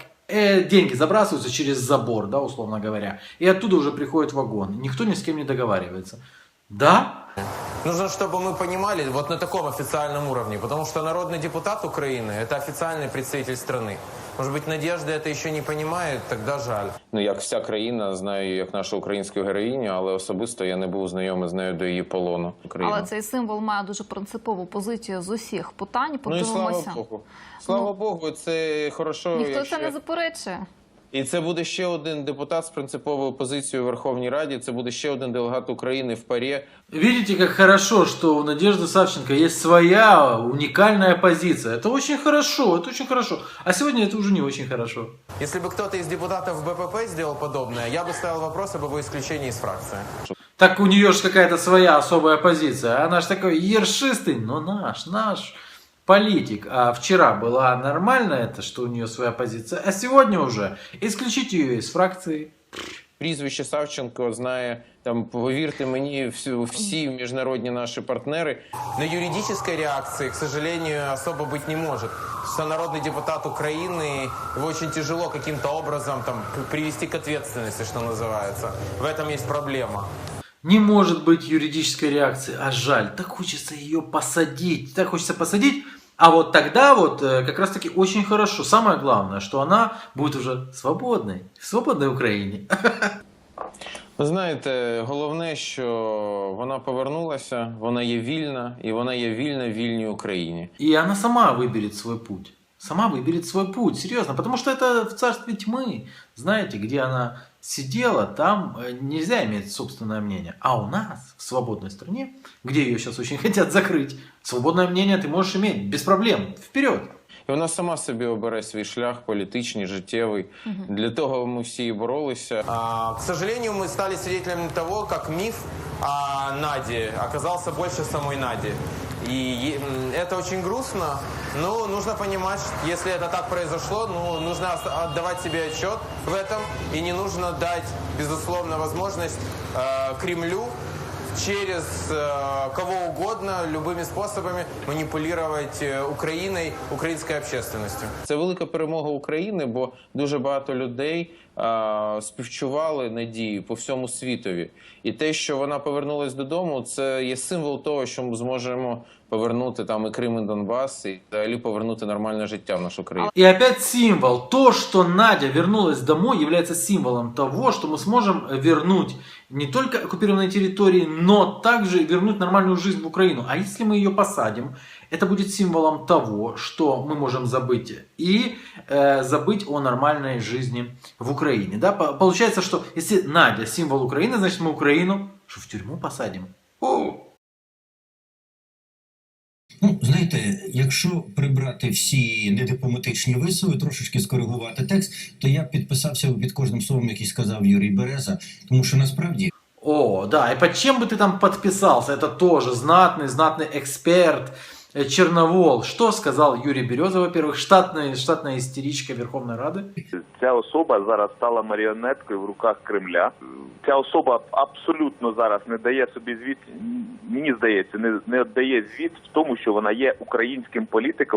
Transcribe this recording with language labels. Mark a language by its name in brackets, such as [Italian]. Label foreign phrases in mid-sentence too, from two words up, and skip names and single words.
[Russian] деньги забрасываются через забор, да, условно говоря, и оттуда уже приходит вагон. Никто ни с кем не договаривается. Да? Нужно, чтобы мы понимали вот на таком официальном уровне, потому что народный депутат Украины – это официальный представитель страны. Может быть, Надежда это еще не понимает, тогда жаль. [Ukrainian] Ну, як вся країна, знаю як нашу українську героїню, але особисто я не був знайомий з нею до її полону. Але цей символ має дуже принципову позицію з усіх питань. Ну і слава Богу. Слава Богу, це хорошо. Ніхто це не заперечує. І це буде ще один депутат з принциповою позицією у Верховній Раді, це буде ще один делегат України в ПАРЄ. [Russian] Видите, как хорошо, что у Надежды Савченко есть своя уникальная позиция. Это очень хорошо, это очень хорошо. А сегодня это уже не очень хорошо. Если бы кто-то из депутатов БПП сделал подобное, я бы ставил вопрос об его исключении из фракции. Так у нее же какая-то своя особая позиция. Она же такой ершистый, но наш политик. А вчера была нормально это, что у нее своя позиция, а сегодня уже исключить ее из фракции. [Ukrainian] Прізвище Савченко знає, там, повірте мені, всі міжнародні наші партнери. [Russian] Но юридической реакции, к сожалению, особо быть не может. Что народный депутат Украины, его очень тяжело каким-то образом там привести к ответственности, что называется. В этом есть проблема. Не может быть юридической реакции, а жаль, так хочется ее посадить, так хочется посадить, а вот тогда вот как раз таки очень хорошо, самое главное, что она будет уже свободной, в свободной Украине. [Ukrainian] Ви знаєте, головне, що вона повернулася, вона є вільна, і вона є вільна в вільній Україні. [Russian] И она сама выберет свой путь. Сама выберет свой путь, серьезно. Потому что это в царстве тьмы. Знаете, где она сидела, там нельзя иметь собственное мнение. А у нас, в свободной стране, где ее сейчас очень хотят закрыть, свободное мнение ты можешь иметь без проблем. Вперед! [Ukrainian] І вона сама собі обере свій шлях політичний, життєвий. Для того ми всі і боролися. [Russian] К сожалению, мы стали свидетелями того, как миф о Наде оказался больше самой Нади. И это очень грустно, но нужно понимать, что если это так произошло, нужно отдавать себе отчет в этом, и не нужно дать, безусловно, возможность Кремлю через кого угодно, любыми способами манипулировать Украиной, украинской общественностью. [Ukrainian] Це велика перемога України, бо дуже багато людей співчували Надії по всьому світові. І те, що вона повернулась додому, це є символ того, що ми зможемо повернути там і Крим, і Донбас, і взагалі повернути нормальне життя в нашу країну. [Russian] И опять символ. То, что Надя вернулась домой, является символом того, что мы сможем вернуть не только оккупированные территории, но также вернуть нормальную жизнь в Украину. А если мы ее посадим, это будет символом того, что мы можем забыть и забыть о нормальной жизни в Украине. Да? Получается, что если Надя символ Украины, значит мы Украину что, в тюрьму посадим? [Ukrainian] Ну, знаєте, якщо прибрати всі недипломатичні висови, трошечки скоригувати текст, то я б підписався під кожним словом, який сказав Юрій Береза, тому що насправді... [Russian] О, да, и под чем бы ты там подписался? Это тоже знатный эксперт, Черновол. Что сказал Юрий Береза, во-первых, штатная истеричка Верховной Рады? [Ukrainian] Ця особа зараз стала маріонеткою в руках Кремля. Ця особа абсолютно зараз не дає собі звіт, мені здається, не віддає звіт в тому, що вона є українським політиком.